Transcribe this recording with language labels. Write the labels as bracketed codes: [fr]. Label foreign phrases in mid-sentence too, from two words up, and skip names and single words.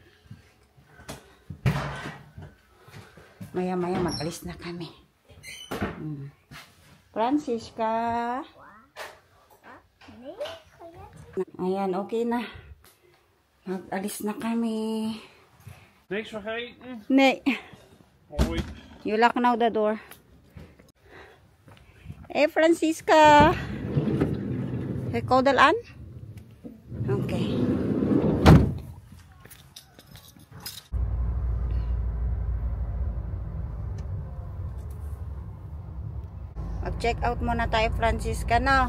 [tl] Maya-maya mag-alis na kami. Francisca. Ayan, okay na. Mag-alis na kami. [nl] Niks vergeten? Nee. Hoi. [en] You lock now the door. Hey, Francisca. [tl] Ikaw dalaan? Okay. Mag- [en] check out [tl] muna tayo, Francisca, na.